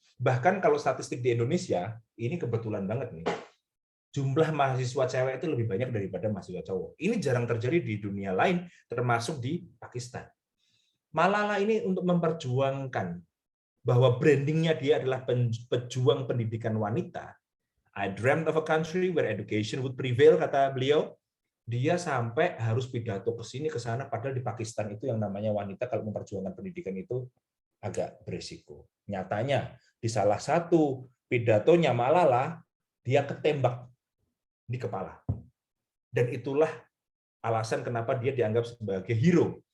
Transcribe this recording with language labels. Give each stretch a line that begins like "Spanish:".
Indonesian: Bahkan kalau statistik di Indonesia, ini kebetulan banget nih. Jumlah mahasiswa cewek itu lebih banyak daripada mahasiswa cowok. Ini jarang terjadi di dunia lain, termasuk di Pakistan. Malala ini untuk memperjuangkan bahwa brandingnya dia adalah pejuang pendidikan wanita.
English: I dreamt of a country where education would prevail,
Indonesian: kata beliau. Dia sampai harus pidato ke sini ke sana, padahal di Pakistan itu yang namanya wanita kalau memperjuangkan pendidikan itu agak berisiko. Nyatanya di salah satu pidatonya Malala, dia ketembak di kepala. Dan itulah alasan kenapa dia dianggap sebagai hero.